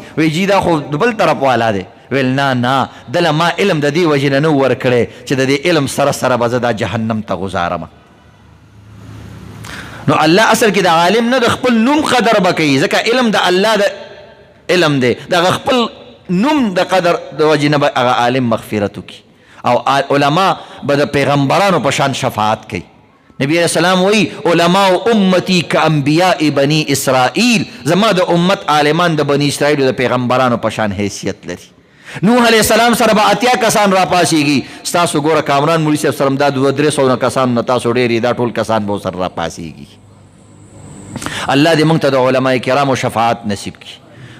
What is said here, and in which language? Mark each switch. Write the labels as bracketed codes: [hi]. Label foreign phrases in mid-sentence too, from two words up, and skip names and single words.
[ps] وایي جي دا خو د بل طرف والا دی. ویل نه دله ما علم د دې وجې نه ورکړی چې د دې علم سره سره به زه دا جهنم ته ګزارم. نو الله اصل کې د عالم نه د خپل نوم قدر به کوي، ځکه علم د الله د علم دی، د خپل نوم د قدر د وجې نه به هغه عالم مغفرت وکړي. او علما به د پیغمبرانو په شان شفاعت کوي. [ar] نبی علیہ السلام وی علماء امتی کا انبیاء بنی اسرائیل، [ps] زما د امت عالمان د بنی اسرائیل د پیغمبرانو په شان حیثیت لري. نوح [ar] علیہ السلام [ps] سره به اتیا کسان را پاسیږي، ستاسو ګوره کامران مولوي صاحب سره دا 200-300 کسان نه تاسو ډېر دا ټول کسان به سره را پاسیږي. الله دې موږ ته د علماء کرامو شفاعت نصیب کړي.